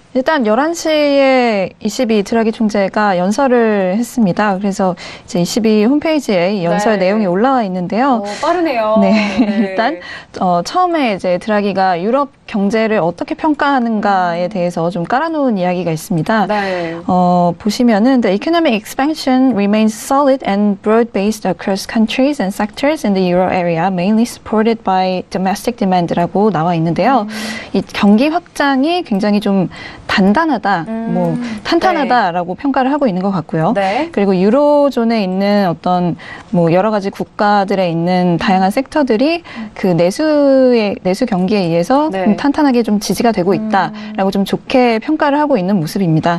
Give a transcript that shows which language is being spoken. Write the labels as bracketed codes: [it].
[ko] 일단 11시에 ECB 드라기 총재가 연설을 했습니다. 그래서 이제 ECB 홈페이지에 이 연설 내용이 올라와 있는데요. 빠르네요. 네. 일단 처음에 이제 드라기가 유럽 경제를 어떻게 평가하는가에 대해서 좀 깔아놓은 이야기가 있습니다. 네. 보시면은 [en] the economic expansion remains solid and broad-based across countries and sectors in the euro area, mainly supported by domestic demand [ko] 라고 나와 있는데요. 이 경기 확장이 굉장히 좀 단단하다, 뭐 탄탄하다라고 평가를 하고 있는 것 같고요. 네. 그리고 유로존에 있는 어떤 뭐 여러 가지 국가들에 있는 다양한 섹터들이 그 내수 경기에 의해서 탄탄하게 좀 지지가 되고 있다라고 좀 좋게 평가를 하고 있는 모습입니다.